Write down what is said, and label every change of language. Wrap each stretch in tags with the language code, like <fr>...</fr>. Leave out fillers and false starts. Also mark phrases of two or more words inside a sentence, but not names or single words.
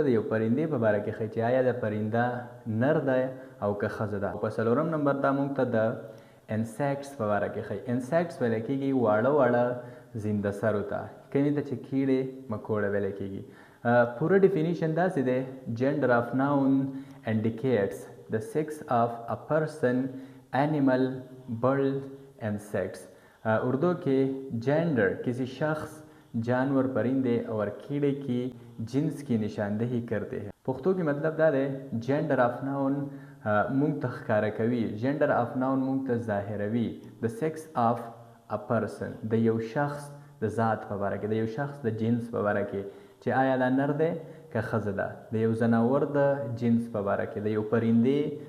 <ps>د یو پرندې په باره کې ښایي چې آیا د پرنده نر دی او که ښځه ده په څلورم نمبر دا موږ ته د انسیکټس په باره کې ښایي انسیکټس ویلی کېږي واړه واړه زنده سرو ته کومې ته چې کیړې مکوړه ویلی کېږي پوره ډیفینیشن داسې دی</ps> <en>gender of noun indicates the sex of a person, animal, bird, insects.</en> <ps>اردو کې</ps> <ur>جینڈر کسی شخص جانور پرندے اور کیڑے کی جنس کی نشاندہی کرتے ہیں</ur> <ps>پښتو کې مطلب دا دی</ps> <en>gender of noun</en> <ps>موږ ته ښکاره کوي</ps> <en>gender of noun</en> <ps>موږ ته ظاهروي د</ps> <en>sex of a person</en> <ps>د یو شخص د ذات په باره کې د یو شخص د جنس په باره کې چې آیا دا نر دی که ښځه ده د یو زناور د جنس په باره کې د یو پرندې</ps>